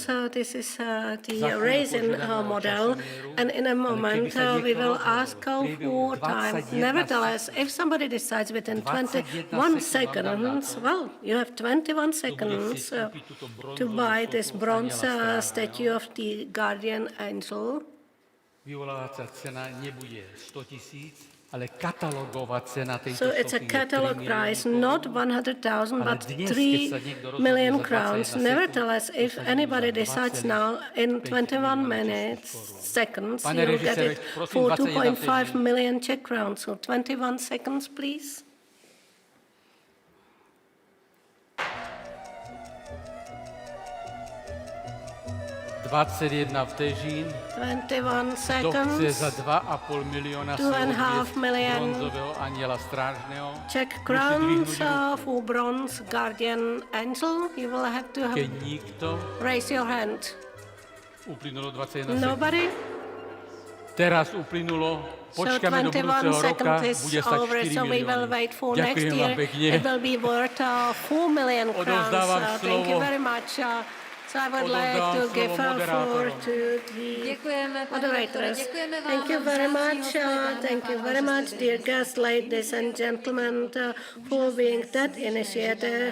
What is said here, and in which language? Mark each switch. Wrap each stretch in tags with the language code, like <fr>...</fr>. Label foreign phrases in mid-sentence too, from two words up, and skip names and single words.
<en>This is the raisin model, and in a moment we will ask for time. Nevertheless, if somebody decides within 21 seconds, well, you have 21 seconds to buy this bronze statue of the guardian angel.</en> <sk>vyvolávacia cena nebude 100 000, ale katalogová cena tejto</sk> <en>So it's a catalog price, not 100,000, but 3 million crowns. Nevertheless, if anybody decides now in 21 seconds, you'll get it for 2.5 million Czech crowns. So 21 seconds, please.</en> <cs>...21 vteřin,</cs> <en>21</en> <sk>kto chce</sk> <en>seconds,</en> <sk>za 2,5 milióna</sk> <en>2.5 million</en> <sk>bronzového aniela strážneho,</sk> <en>Czech crowns for bronze guardian angel. You will have to</en> <sk>keď nikto,</sk> <en>raise your hand.</en> <sk>uplynulo 21 sekúnd.</sk> <en>Nobody?</en> <sk>Teraz uplynulo,</sk> <en>So</en> <sk>počkáme do</sk> <en>21</en> <sk>budúceho roka,</sk> <en>seconds is</en> <sk>bude stať</sk> <en>over,</en> <sk>4</sk> <en>so we will</en> <sk>milióny.</sk> <en>wait for next</en> <sk>Ďakujem</sk> <en>year.</en> <sk>vám pekne.</sk> <en>It will be worth 4 million crowns.</en> <sk>Odovzdávam</sk> <en>Thank you</en> <sk>slovo.</sk> <en>very much. So I would like to give a floor to the moderators. Thank you very much. Thank you very much, dear guests, ladies and gentlemen, for being that initiative.</en>